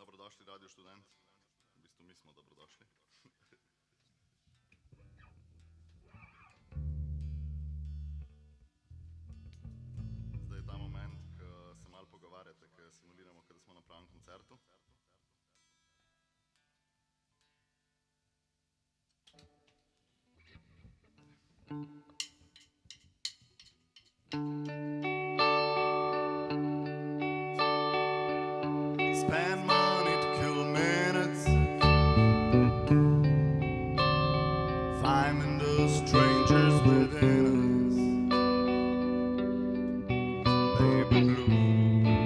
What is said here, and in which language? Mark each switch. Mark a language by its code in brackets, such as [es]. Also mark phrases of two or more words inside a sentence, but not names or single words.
[sl] Dobrodošli, Radio Študent. V bistvu mi smo dobrodošli. Zdaj je ta moment, ko se malo pogovarjate, ko simuliramo, da smo na pravem koncertu. [en] Spend money to kill minutes, finding the strangers within us, baby blue.